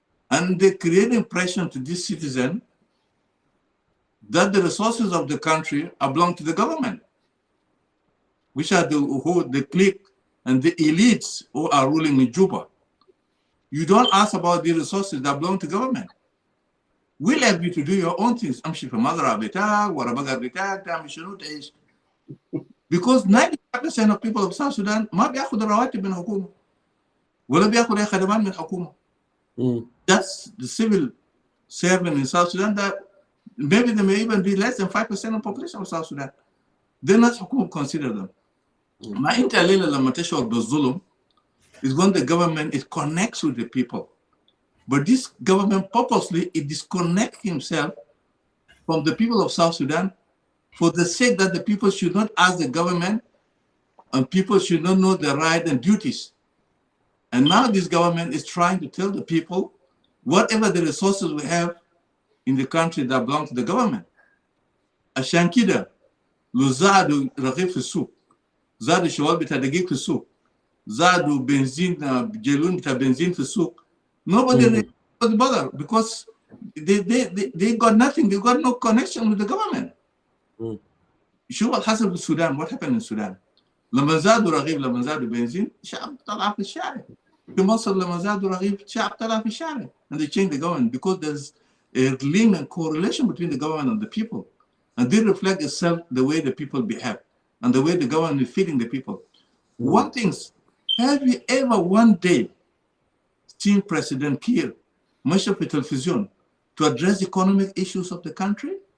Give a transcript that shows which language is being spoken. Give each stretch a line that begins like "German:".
English: And they create impression to this citizen that the resources of the country belong to the government, which are the clique and the elites who are ruling in Juba. You don't ask about the resources that belong to government. we'll have you to do your own things.
Arabic: امشي في مزرعة بتاعك ورا بقر بتاعك تعمل شنو تعيش.
English: Because 95% of people of South Sudan
Arabic: ما بياخذ رواتب من الحكومة ولا بياخذ أي خدمات من الحكومة.
English: That's the civil servant in South Sudan that maybe they may even be less than 5% of the population of South Sudan. They're not
Arabic: الحكومة
English: consider them.
Arabic: ما أنت الليلة لما تشعر بالظلم
English: is when the government it connects with the people. But this government purposely it disconnects himself from the people of South Sudan for the sake that the people should not ask the government and people should not know their rights and duties. And now this government is trying to tell the people whatever the resources we have in the country that belong to the government.
Arabic: عشان كده لو زادوا رغيف في السوق زادوا شوال بتاع دقيق في السوق زادوا بنزين جيلون بتاع بنزين في السوق
English: nobody bother because they got nothing, they got no connection with the government.
Arabic: شوف اللي حصل في السودان,
English: what happened in Sudan.
Arabic: لما زادوا رغيف لما زادوا بنزين الشعب طلع في الشارع. في مصر لما زادوا رغيف الشعب طلع في الشارع.
English: And they changed the government because there's a link and correlation between the government and the people. And they reflect itself the way the people behave and the way the government is feeding the people. One thing, have you ever one day seen President Kiir much of the television to address economic issues of the country?